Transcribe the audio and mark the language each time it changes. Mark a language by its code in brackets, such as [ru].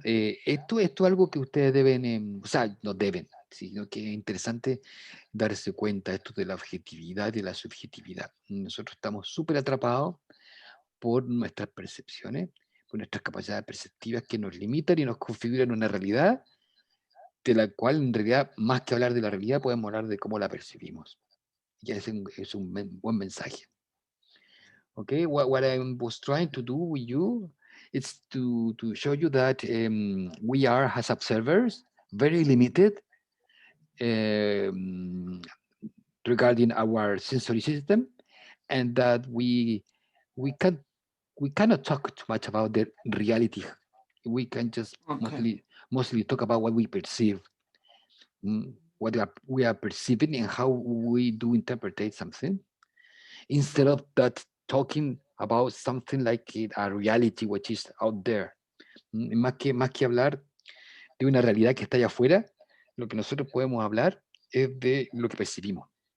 [es] Esto es algo que ustedes deben, o sea, no deben, sino que es interesante darse cuenta esto de la objetividad y de la subjetividad. Nosotros estamos súper atrapados por nuestras percepciones, por nuestras capacidades perceptivas que nos limitan y nos configuran una realidad de la cual en realidad, más que hablar de la realidad, podemos hablar de cómo la percibimos. Y es un buen mensaje. [en] Okay, what I was trying to do with you is to show you that we are, as observers, very limited um, regarding our sensory system, and that we can we cannot talk too much about the reality. We can just Okay. mostly talk about what we perceive, what we are perceiving, and how we do interpret something, instead of that talking about something like a reality which is out there. [es] Más que hablar de una realidad que está allá afuera, lo que nosotros podemos hablar es de lo que percibimos.